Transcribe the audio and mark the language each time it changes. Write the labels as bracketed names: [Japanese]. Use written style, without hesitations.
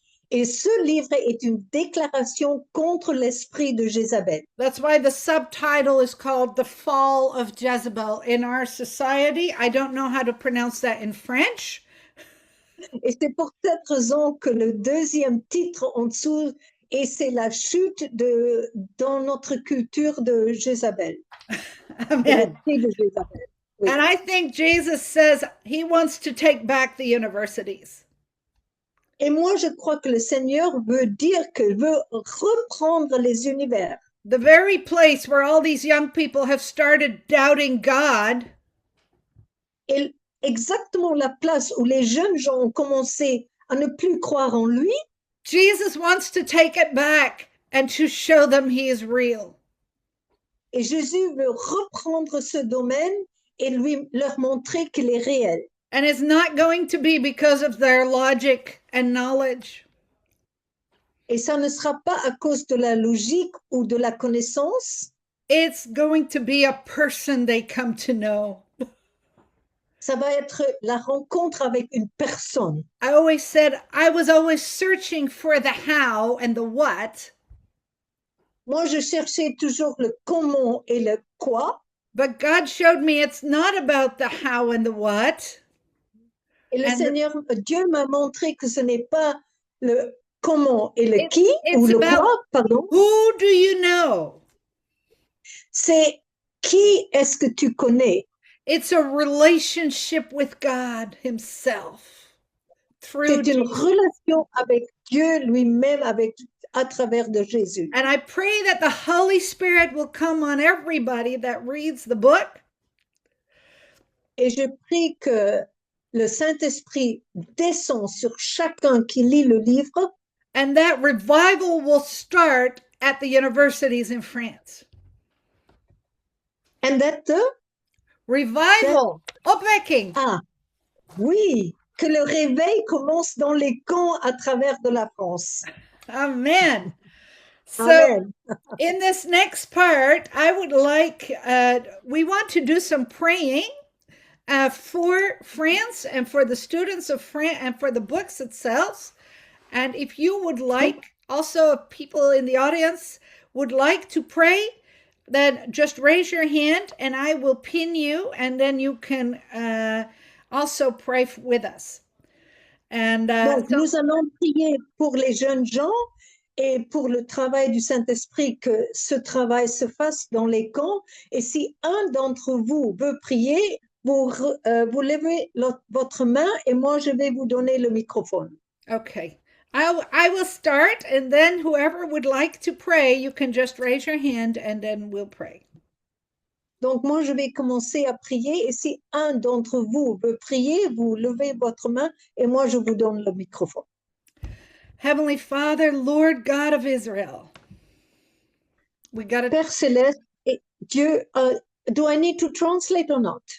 [French] Et ce livre est une déclaration contre l'esprit de Jézabel. [English] That's why the subtitle is called The Fall of Jezebel. In our society, I don't know how to pronounce that in French. [French] Et c'est pour cette raison que le deuxième titre en dessous, et c'est la chute dans notre culture de Jézabel. De Amen. l'esprit de Jézabel. Oui. [English] And I think Jesus says he wants to take back the universities. [French] Et moi, je crois que le Seigneur veut dire qu'il veut reprendre les univers. [English] The very place where all these young people have started doubting God. [French] Et exactement la place où les jeunes gens ont commencé à ne plus croire en lui, [English] Jesus wants to take it back and to show them he is real. [French] et Jésus veut reprendre ce domaine et leur montrer qu'il est réel. [English] And it's not going to be because of their logic and knowledge. [French] Et ça ne sera pas à cause de la logique ou de la connaissance, [English] It's going to be a person they come to know. [French] ça va être la rencontre avec une personne. [English] I always said I was always searching for the how and the what, [French] Moi, je cherchais toujours le comment et le quoi, [English] but God showed me it's not about the how and the what. [French] et le [English] And- [French] Seigneur, Dieu m'a montré que ce n'est pas le comment et le qui, [English] it's [French] ou le [English] about- [French] quoi, pardon, [English] Who do you know? [French] c'est qui est-ce que tu connais. [English] It's a relationship with God himself through [French] C'est une [English] Jesus. [French] relation avec Dieu lui-même, avec à travers de Jésus. [English] And I pray that the Holy Spirit will come on everybody that reads the book. [French] Et je prie que le Saint-Esprit descend sur chacun qui lit le livre [English] And that revival will start at the universities in France. and that, Revival. [Dutch] Opwekking. [French] ah, oui, que le réveil commence dans les camps à travers de la France. [English] Amen. So Amen. in this next part, I would like, we want to do some praying for France and for the students of France and for the books itself. And if you would like, also if people in the audience would like to pray, then just raise your hand and I will pin you, and then you can also pray with us. And [French] Donc, nous allons prier pour les jeunes gens et pour le travail du Saint-Esprit, que ce travail se fasse dans les camps. Et si un d'entre vous veut prier, vous levez votre main et moi, je vais vous donner le microphone. [English] okay. I will start, and then whoever would like to pray, you can just raise your hand and then we'll pray. [French] Donc, moi, je vais commencer à prier. Et si un d'entre vous veut prier, vous levez votre main et moi, je vous donne le microphone. [English] Heavenly Father, Lord God of Israel, we got to, [French] Père Céleste et Dieu, [English] do I need to translate or not?